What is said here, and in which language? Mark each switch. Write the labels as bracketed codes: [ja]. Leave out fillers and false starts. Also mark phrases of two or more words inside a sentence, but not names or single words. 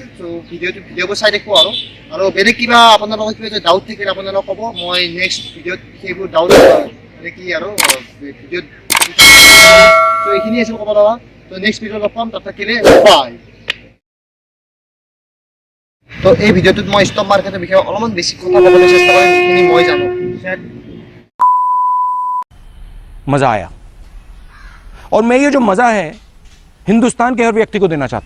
[as] চ' ভিডিঅ'বোৰ চাই থাকিব, আৰু বেলেগ কিবা আপোনালোকৰ কিবা যদি ডাউট থাকিলে আপোনালোকে ক'ব, মই নেক্সট ভিডিঅ'ত সেইবোৰ ডাউট মানে কি আৰু ভিডিঅ'ত। চ' এইখিনি আছিল ক'ব লগা। ত' নেক্সট ভিডিঅ'ত লগ পাম, তাত থাকিলে বাই। তো এই ভিডিঅ'টোত মই ষ্টক মাৰ্কেটৰ বিষয়ে অলপমান বেছি কথা ক'বলৈ চেষ্টা কৰিম, যিখিনি মই জানো। [hi] मज़ा आया। और मैं ये जो मज़ा है हिंदुस्तान के हर व्यक्ति को देना चाहता हूँ।